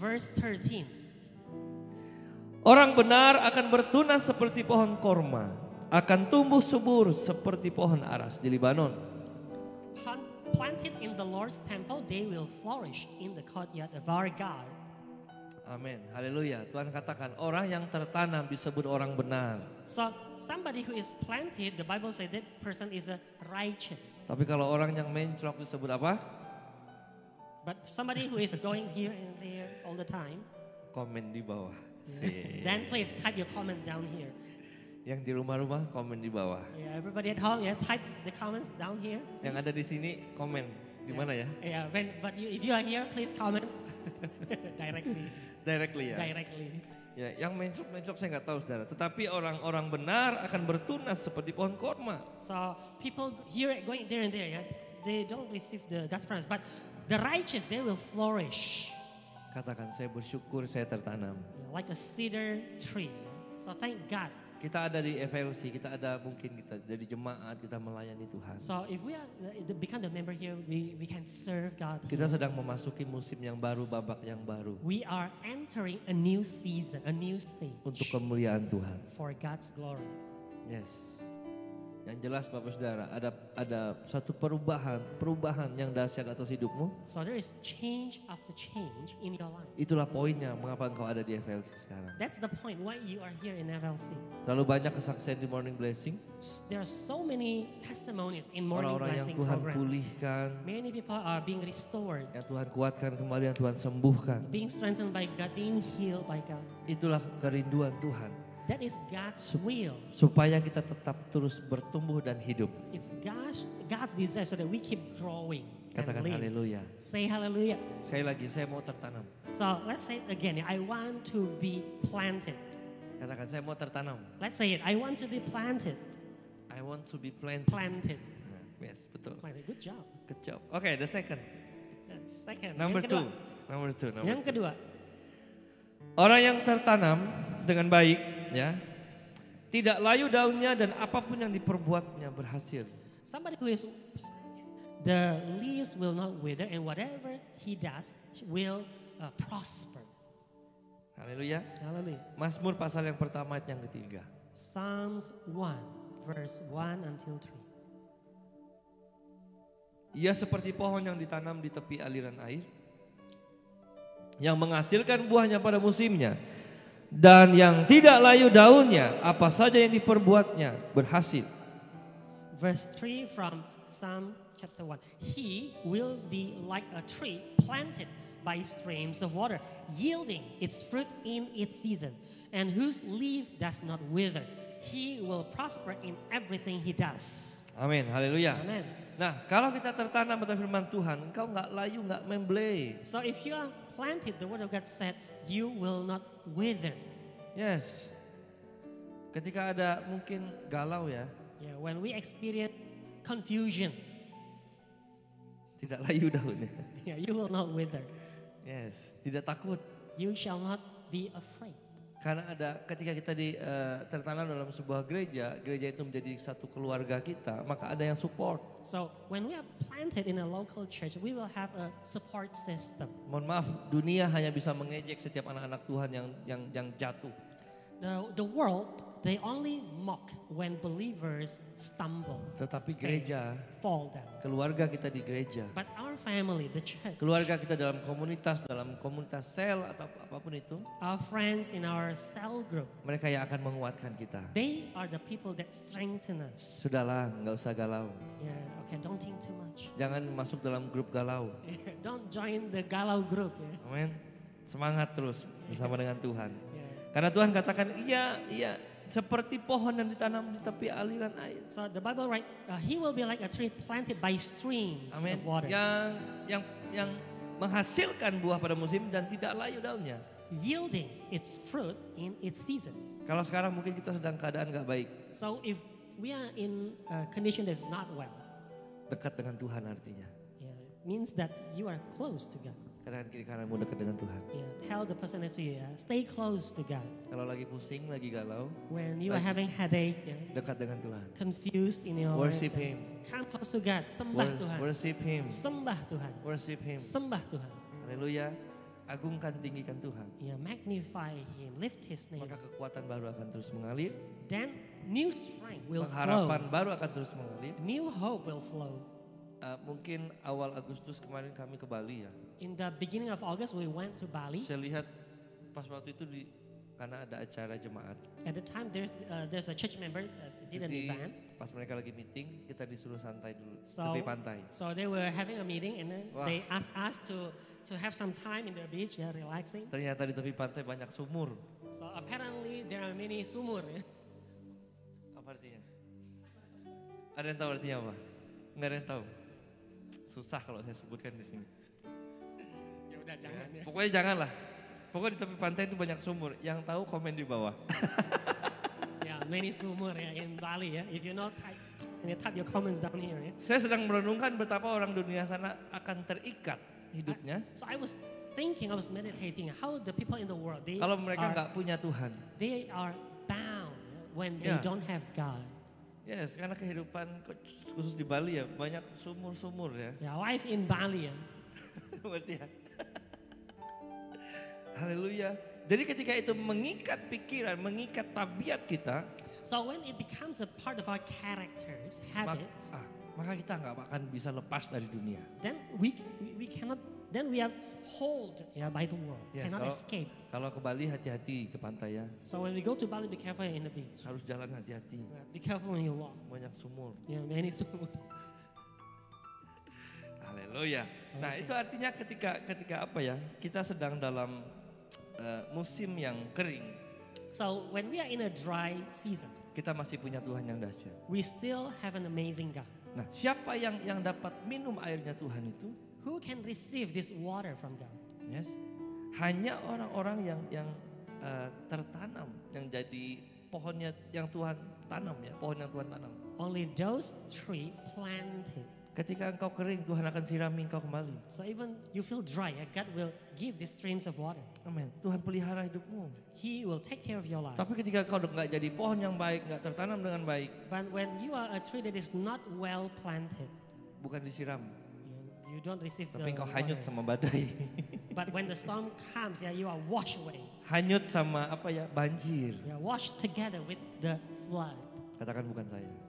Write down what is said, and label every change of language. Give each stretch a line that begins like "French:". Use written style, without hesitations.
English: verse 13,
Indonesian: Orang benar akan bertunas seperti pohon korma, akan tumbuh subur seperti pohon aras di Libanon.
English: planted in the Lord's temple, they will flourish in the courtyard of our God.
Indonesian: Amin. Haleluya. Tuhan katakan orang yang tertanam disebut orang benar.
English: So somebody who is planted, the Bible says that person is a righteous.
Indonesian: Tapi kalau orang yang mencrok disebut apa?
English: But somebody who is going here and there all the time,
Indonesian: Komen di bawah.
English: then please type your comment down here.
Indonesian: Yang di rumah-rumah komen di bawah.
English: Yeah, everybody at home, yeah, type the comments down here.
Indonesian: Yang ada di sini komen di mana ya?
English: Yeah, if you are here, please comment directly. Directly ya. Directly.
Indonesian: Ya, yang mencrok saya nggak tahu saudara. Tetapi orang-orang benar akan bertunas seperti pohon korma.
English: So people here going there and there, yeah, they don't receive the God's promise, but the righteous they will flourish.
Indonesian: Katakan saya bersyukur saya tertanam.
English: Like a cedar tree. So thank God.
Indonesian: Kita ada di FLC, kita ada mungkin kita jadi jemaat, kita melayani Tuhan.
English: So if we are become the member here, we can serve God.
Indonesian: Kita sedang memasuki musim yang baru, babak yang baru.
English: We are entering a new season, a new stage
Indonesian: Untuk kemuliaan Tuhan.
English: for God's glory. Yes.
Indonesian: Yang jelas Bapak Saudara, ada satu perubahan yang dahsyat atas hidupmu.
English: So there is change after change in your life.
Indonesian: Itulah poinnya mengapa engkau ada di FLC sekarang.
English: That's the point why you are here in FLC.
Indonesian: Terlalu banyak kesaksian di Morning Blessing.
English: There are so many testimonies in Morning
Indonesian: Orang-orang yang
English: Blessing
Indonesian: Tuhan
English: program.
Indonesian: pulihkan,
English: Many people are being restored,
Indonesian: yang Tuhan kuatkan kembali, yang Tuhan sembuhkan.
English: being strengthened by God, being healed by God.
Indonesian: Itulah kerinduan Tuhan.
English: That is God's will.
Indonesian: Supaya kita tetap terus bertumbuh dan hidup.
English: It's God's desire so that we keep growing and
Indonesian: Katakan
English: live.
Indonesian: haleluya.
English: Say hallelujah.
Indonesian: Sekali lagi saya mau tertanam.
English: So let's say it again. I want to be planted.
Indonesian: Katakan saya mau tertanam.
English: Let's say it. I want to be planted. I want to be planted. Planted.
Indonesian: Yes, betul.
English: Planted. Good job. Good job. Okay, the second. Second. Number
Indonesian: Yang
English: two.
Indonesian: kedua.
English: Number two.
Indonesian: Yang kedua. Orang yang tertanam dengan baik, ya, tidak layu daunnya dan apapun yang diperbuatnya berhasil.
English: Somebody who is the leaves will not wither and whatever he does will prosper.
Indonesian: Haleluya.
English: Hallelujah.
Indonesian: Mazmur pasal yang pertama ayat yang ketiga.
English: Psalms 1 verse 1 until 3.
Indonesian: Ia seperti pohon yang ditanam di tepi aliran air, yang menghasilkan buahnya pada musimnya, dan yang tidak layu daunnya, apa saja yang diperbuatnya berhasil.
English: Verse 3 from Psalm chapter 1. He will be like a tree planted by streams of water, yielding its fruit in its season, and whose leaf does not wither. He will prosper in everything he does.
Indonesian: Amin, haleluya.
English: Amen.
Indonesian: Nah, kalau kita tertanam pada firman Tuhan, engkau nggak layu, nggak memble.
English: So if you are planted, the word of God said, you will not wither.
Indonesian: Yes. Ketika ada mungkin galau ya,
English: Yeah, when we experience confusion,
Indonesian: tidak layu daunnya.
English: yeah, you will not wither.
Indonesian: Yes, tidak takut.
English: You shall not be afraid.
Indonesian: Karena ada ketika kita tertanam dalam sebuah gereja, gereja itu menjadi satu keluarga kita, maka ada yang support.
English: So when we are planted in a local church, we will have a support system.
Indonesian: Mohon maaf, dunia hanya bisa mengejek setiap anak-anak Tuhan yang jatuh.
English: The world, they only mock when believers stumble,
Indonesian: Tetapi gereja,
English: fall down.
Indonesian: keluarga kita di gereja,
English: But our family, the church,
Indonesian: keluarga kita dalam komunitas sel atau apapun itu,
English: our friends in our cell group,
Indonesian: mereka yang akan menguatkan kita.
English: they are the people that strengthen us.
Indonesian: Sudahlah, nggak usah galau.
English: Yeah, okay, don't think too much.
Indonesian: Jangan masuk dalam grup galau.
English: Don't join the galau group. Yeah.
Indonesian: Amin. Semangat terus bersama dengan Tuhan.
English: Yeah.
Indonesian: Karena Tuhan katakan, iya, seperti pohon yang ditanam di tepi aliran air.
English: So the Bible writes, he will be like a tree planted by streams
Indonesian: Amin.
English: of water.
Indonesian: Yang menghasilkan buah pada musim dan tidak layu daunnya.
English: yielding its fruit in its season.
Indonesian: Kalau sekarang mungkin kita sedang keadaan gak baik,
English: So if we are in a condition that's not well,
Indonesian: dekat dengan Tuhan artinya.
English: yeah, it means that you are close to God.
Indonesian: Kanan kiri kananmu dekat dengan Tuhan.
English: Yeah, tell the person next to you, stay close to God.
Indonesian: Kalau lagi pusing, lagi galau,
English: When you are
Indonesian: Lagi-
English: having headache,
Indonesian: dekat dengan Tuhan.
English: confused in your Worship lives, Him. come close to God.
Indonesian: Sembah Tuhan.
English: Worship Him.
Indonesian: Sembah Tuhan.
English: Worship Him.
Indonesian: Sembah Tuhan. Haleluya. Agungkan, tinggikan Tuhan.
English: Yeah, magnify Him. Lift His name.
Indonesian: Maka kekuatan baru akan terus mengalir.
English: Then new strength will
Indonesian: Pengharapan
English: flow.
Indonesian: baru akan terus mengalir.
English: New hope will flow.
Indonesian: Mungkin awal Agustus kemarin kami ke Bali ya.
English: In the beginning of August, we went to Bali.
Indonesian: Saya lihat pas waktu itu karena ada acara jemaat.
English: At the time, there's a church member did an
Indonesian: Jadi
English: event.
Indonesian: pas mereka lagi meeting, kita disuruh santai dulu
English: So,
Indonesian: tepi pantai.
English: so they were having a meeting, and then Wah. they asked us to have some time in the beach, yeah, relaxing.
Indonesian: Ternyata di tepi pantai banyak sumur.
English: So apparently there are many sumur. Yeah?
Indonesian: Apa artinya? Ada yang tahu artinya apa? Nggak ada yang tahu. Susah kalau saya sebutkan di sini. Ya udah jangan ya. Pokoknya janganlah. Pokoknya di tepi pantai itu banyak sumur. Yang tahu komen di bawah.
English: Yeah, many sumur yeah, in Bali. Yeah, if you know, type your comments down here. Yeah.
Indonesian: Saya sedang merenungkan betapa orang dunia sana akan terikat hidupnya.
English: So I was thinking, I was meditating how the people in the world
Indonesian: Kalau mereka nggak punya Tuhan.
English: they are bound when they Yeah. don't have God.
Indonesian: Yes, karena kehidupan khusus di Bali ya banyak sumur-sumur ya.
English: Yeah, life in Bali. Yeah.
Indonesian: Berarti ya. Haleluya. Jadi ketika itu mengikat pikiran, mengikat tabiat kita,
English: So when it becomes a part of our characters, habits,
Indonesian: maka kita nggak akan bisa lepas dari dunia.
English: then we cannot. Then we are hold by the world, Yes, cannot
Indonesian: kalau-
English: escape.
Indonesian: Kalau ke Bali hati-hati ke pantai ya.
English: So when we go to Bali, be careful in the beach.
Indonesian: Harus jalan hati-hati.
English: Be careful when you walk.
Indonesian: Banyak sumur.
English: Yeah, many sumur.
Indonesian: Haleluya. Nah, itu artinya ketika apa ya? Kita sedang dalam musim yang kering,
English: So when we are in a dry season,
Indonesian: kita masih punya Tuhan yang dahsyat.
English: we still have an amazing God.
Indonesian: Nah, siapa yang dapat minum airnya Tuhan itu?
English: Who can receive this water from God? Yes.
Indonesian: Hanya orang-orang yang tertanam, yang jadi pohonnya yang Tuhan tanam ya, pohon yang Tuhan tanam.
English: Only those tree planted.
Indonesian: Ketika engkau kering, Tuhan akan sirami engkau kembali.
English: So even you feel dry, God will give these streams of water.
Indonesian: Amin. Tuhan pelihara hidupmu.
English: He will take care of your life.
Indonesian: Tapi ketika kau nggak jadi pohon yang baik, nggak tertanam dengan baik,
English: But when you are a tree that is not well planted,
Indonesian: bukan disiram,
English: you don't receive the
Indonesian: tapi engkau hanyut
English: water.
Indonesian: sama badai.
English: But when the storm comes, you are washed away.
Indonesian: Hanyut sama apa ya? Banjir.
English: You are washed together with the flood.
Indonesian: Katakan bukan saya.